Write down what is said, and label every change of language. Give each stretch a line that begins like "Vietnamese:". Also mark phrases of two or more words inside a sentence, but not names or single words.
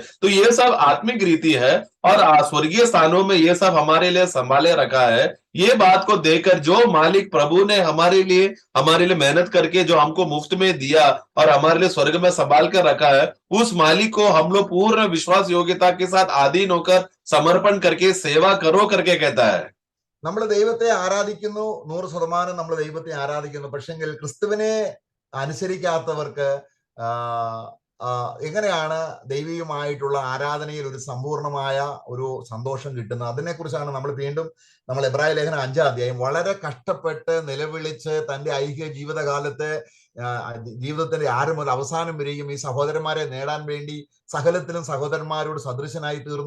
Hindi: तो ये सब आत्मिक रीति है और स्वर्गीय स्थानों में ये सब हमारे लिए संभाले रखा है। ये बात को देखकर जो मालिक प्रभु ने हमारे लिए मेहनत करके जो हमको मुफ्त में दिया और हमारे लिए स्वर्ग में संभाल कर रखा है, उस मालिक को हम लोग पूर्ण विश्वास योग्यता के साथ अधीन होकर समर्पण करके सेवा करो करके कहता है।
Malayalam: നമ്മൾ ദൈവത്തെ ആരാധിക്കുന്നു, 100% നമ്മൾ ദൈവത്തെ ആരാധിക്കുന്നു. പക്ഷെങ്കിൽ ക്രിസ്തുവിനെ അനുസരിക്കാത്തവർക്ക് എങ്ങനെയാണ് ദൈവികമായിട്ടുള്ള ആരാധനയിൽ ഒരു സമ്പൂർണമായ ഒരു സന്തോഷം കിട്ടുന്നത്? അതിനെക്കുറിച്ചാണ് നമ്മൾ എബ്രായ ലേഖനം 5-ാം അധ്യായം വളരെ കഷ്ടപ്പെട്ട് നിലവിളിച്ച് തന്റെ ഐഹിക ജീവിതത്തിന്റെ ആരംഭം മുതൽ അവസാനം വരെയും ഈ സഹോദരന്മാരെ നേടാൻ വേണ്ടി സകലത്തിലും സഹോദരന്മാരോട് സദൃശനായി തീർന്നു.